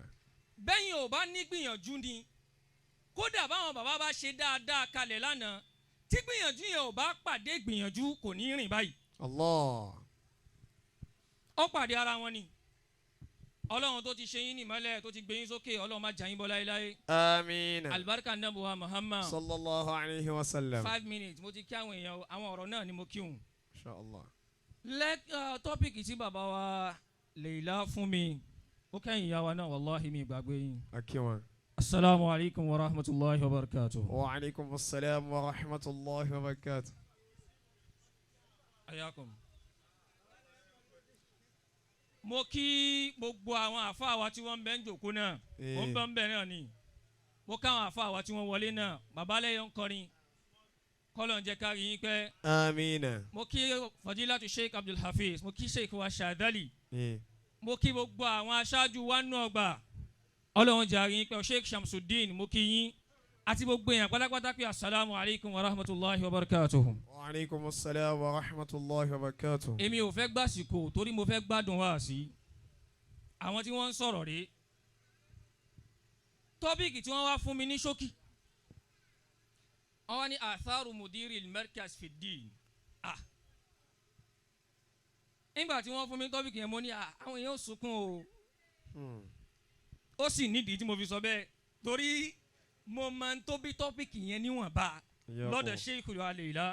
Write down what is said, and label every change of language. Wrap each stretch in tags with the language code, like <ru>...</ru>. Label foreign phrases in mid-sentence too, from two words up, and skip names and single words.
<yo>bẹ́yìn ò bá ní gbìyànjú ni kódà báwọn bàbá bá ṣe dáadáa kalẹ̀ lánàá tí gbìyànjú yẹn ò bá pàdé gbìyànjú kò ní rìn báyìí. Allah. ó pàdé ara wọn ni ọlọ́run tó ti ṣe yín nìmọ́lẹ̀ tó ti gbé yín sókè ọlọ́run má jà yín bọ́ láéláé. Àmín. alibarika nabuwa Muhammad.</yo> <ar>صلى الله عليه وسلم.</ar> <yo>5 minutes mo ti kí àwọn èèyàn àwọn ọ̀rọ̀ náà ni mo kí wọn. Inshallah. tọ́pìkì tí bàbá wa Laylah fún mi ó kẹ́yìn ìyá wa náà wàláhi mi gbàgbé yín. Akiwa.</yo> <ar>السلام عليكم ورحمة الله وبركاته. وعليكم السلام ورحمة الله وبركاته.</ar> <yo>ayakum. mo kí gbogbo àwọn àfáà wa tí wọ́n ń bẹ ń jòkó náà mo ń bẹ ń bẹ náà ni mo káwọn àfáà wa tí wọ́n wọlé náà bàbá lẹ́yìn ń kọrin kọ́lọ̀ ń jẹ́ ká rí yín pẹ́. Àmín. mo kí fadilatu Sheikh Abdul Hafiz mo kí Sheikh wa Shadali mo kí gbogbo àwọn aṣáájú wa nù ọgbà ọlọ́run jẹ́ àrí yín pẹ́ Sheikh Shamsuddin mo kí yín àti gbogbo èèyàn pátápátá pé</yo> <ar>السلام عليكم ورحمة الله وبركاته. وعليكم السلام ورحمة الله وبركاته.</ar> <yo>èmi ò fẹ́ gbàsìkò torí mo fẹ́ gbádùn wá sí àwọn tí wọ́n ń sọ̀rọ̀ rèé tọ́pìkì tí wọ́n wá fún mi ní ṣókí wọ́n wá ní</yo> <ar>أثر مدير المركز في الدين</ar> <yo>nígbà tí wọ́n fún mi ní tọ́pìkì yẹn mo ní àwọn èèyàn sunkún o ó sì nídìí tí mo fi sọ bẹ́ẹ̀ torí mo máa ń tóbi tọ́pìkì yẹn níwọ̀nba lọ́dọ̀ Sheikh Laylah.</yo>